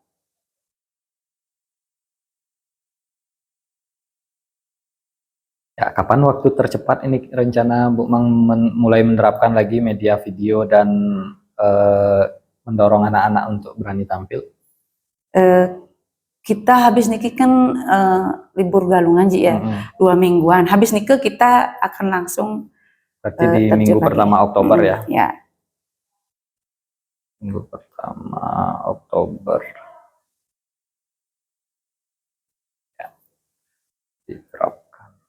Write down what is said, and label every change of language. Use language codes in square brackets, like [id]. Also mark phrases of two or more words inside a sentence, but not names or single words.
[id] Ya, kapan waktu tercepat ini rencana Bu Mang mulai menerapkan lagi media video dan mendorong anak-anak untuk berani tampil? Kita habis niki kan libur galungan Ji ya, 2 mingguan. Habis niki kita akan langsung. Berarti di minggu pertama Oktober ya? Ya. Minggu pertama Oktober. Ya. Diterapkan.